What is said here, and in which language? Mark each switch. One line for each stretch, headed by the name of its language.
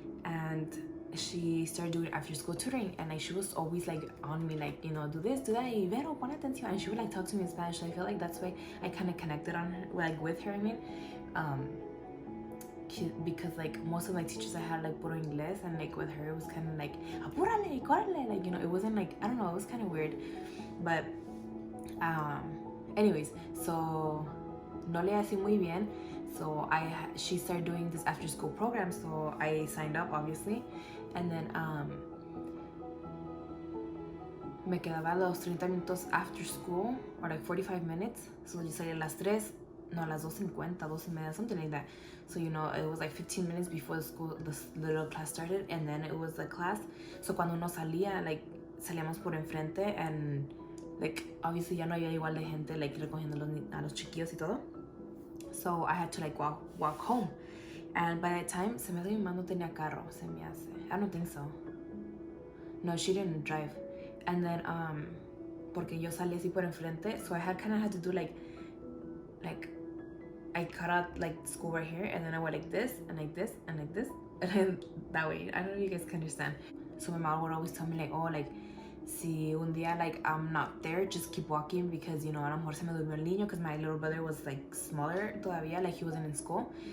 English: And she started doing after school tutoring, and like she was always like on me, like, you know, do this, do that,
Spanish: y Vero, pon atención,
English: and she would like talk to me in Spanish. So I feel like that's why I kind of connected on her, like with her. I mean, because like most of my teachers I had like
Spanish: puro inglés,
English: and like with her it was kind of like
Spanish: apúrale, córrele,
English: like, you know, it wasn't like, I don't know, it was kind of weird. But anyways, so
Spanish: no le hacía muy bien.
English: So she started doing this after school program, so I signed up, obviously. And then
Spanish: me quedaba los 30 minutos
English: after school, or like 45 minutes.
Spanish: So yo salía a las 3, no, a las 2:50, 2:30,
English: something like that. So, you know, it was like 15 minutes before the little class started, and then it was the class.
Spanish: So cuando uno salía, like, salíamos por enfrente,
English: and like obviously
Spanish: ya no había igual de gente like recogiendo a los chiquillos y todo.
English: So I had to like walk home. And by that time,
Spanish: se me hace mi mamá no tenía carro, se me hace.
English: I don't think so. No, she didn't drive. And then,
Spanish: porque yo salí así por enfrente,
English: so I kind of had to do like, I cut out like school right here, and then I went like this, and like this, and like this, and then that way. I don't know if you guys can understand. So my mom would always tell me like, oh, like,
Spanish: si un día
English: like I'm not there, just keep walking, because, you know,
Spanish: a lo mejor se me durmió el niño,
English: because my little brother was like smaller todavía, like he wasn't in school.